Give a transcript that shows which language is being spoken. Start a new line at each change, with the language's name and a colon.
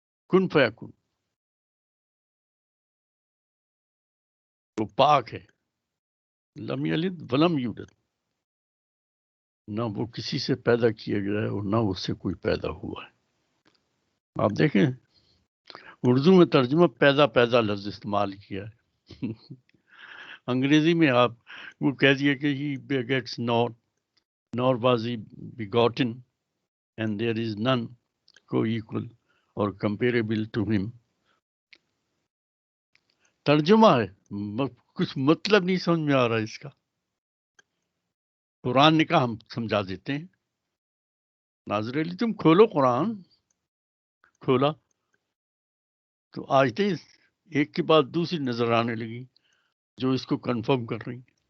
Urdu: کن فیکون وہ پاک ہے.
Arabic: لم یلد ولم یولد،
Urdu: نہ وہ کسی سے پیدا کیا گیا ہے اور نہ اس سے کوئی پیدا ہوا ہے. آپ دیکھیں اردو میں ترجمہ پیدا لفظ استعمال کیا ہے. انگریزی میں آپ وہ کہہ دیا کہ ہی
English: begets not nor was he begotten and there is none co-equal or comparable to him.
Urdu: ترجمہ ہے، کچھ مطلب نہیں سمجھ میں آ رہا اس کا. قرآن نے کہا ہم سمجھا دیتے ہیں. ناظر علی تم کھولو قرآن. کھولا تو آیتیں ایک کے بعد دوسری نظر آنے لگی جو اس کو کنفرم کر رہی.